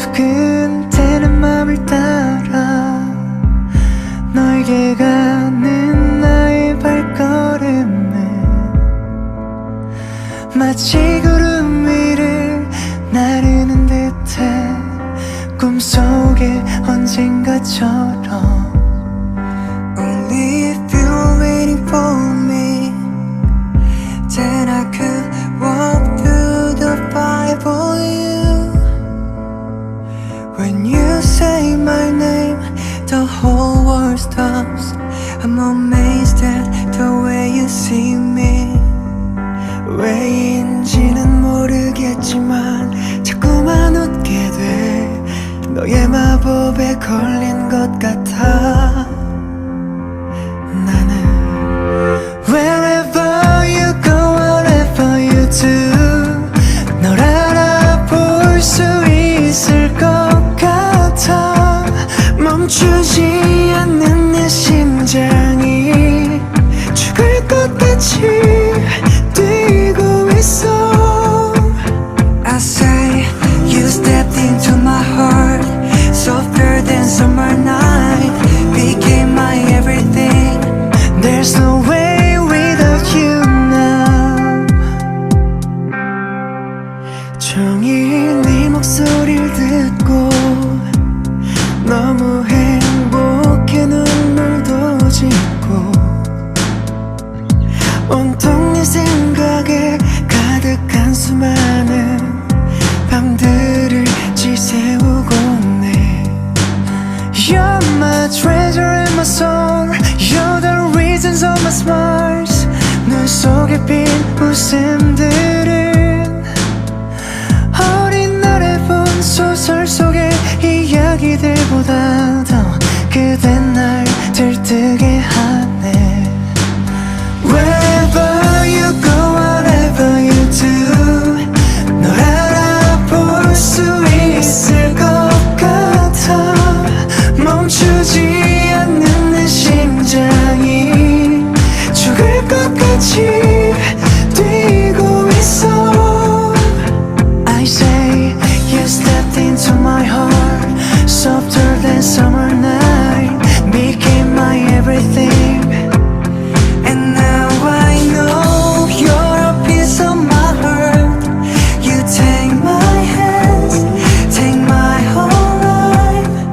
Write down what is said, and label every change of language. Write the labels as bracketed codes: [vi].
[ko] 두근대는 맘을 따라 너에게 가는 나의 발걸음은 마치 구름 위를 나르는 듯해. 꿈속에 언젠가처럼. [en] Only if you're waiting for me, then I could walk through the fire for you. When you say my name, the whole world stops. I'm amazed at the way you see me. [ko] 왜인지는 모르겠지만 자꾸만 웃게 돼. 너의 마법에 걸린 것 같아. 나는 [en] Wherever you go, whatever you do, [ko] 널 알아볼 수 있을 것 같아. 멈추지 않는 내 심장이 죽을 것 같이 뛰고 있어. [en] I say you stepped into my heart, softer than summer night, became my everything. There's no way without you now. [ko] 종일 네 목소리를 듣고 너무 행복해. 눈물도 짓고 온통 네 생각에 가득한 수많은 밤들을 지새우고 네. [en] You're my treasure and my soul. You're the reasons of my smiles. [ko] 눈 속에 핀 웃음들은 어린 날에 본 소설 속의 이야기들보다 더 그대 날 들뜨게 하네. [en] Wherever you go, whatever you do, [ko] 널 알아볼 수 있을 것 같아. 멈추지 않는 내 심장이 죽을 것 같이 뛰고 있어. [en] I say you stepped into my heart, softer than summer night, became my everything. And now I know you're a piece of my heart. You take my hands, take my whole life.